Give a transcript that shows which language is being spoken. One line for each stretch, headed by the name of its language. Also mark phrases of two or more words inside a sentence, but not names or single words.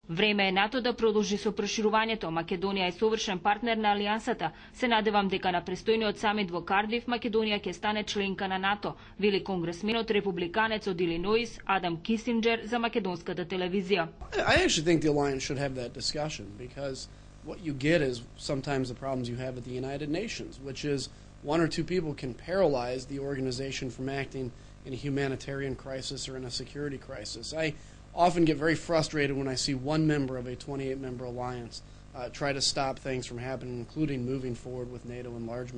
Macedonian: Време е НАТО да продолжи со проширувањето. Македонија е совршен партнер на алијансата. Се надевам дека на престојниот самит во Кардиф Македонија ќе стане членка на НАТО, вели конгресменот републиканец од Илиноис Адам Кисинџер за македонската телевизија.
English: I actually think the alliance should have that discussion because what you get is sometimes the problems you have at the United Nations, which is one or two people can paralyze the organization from acting in a humanitarian crisis or in a security crisis. I often get very frustrated when I see one member of a 28-member alliance try to stop things from happening, including moving forward with NATO enlargement.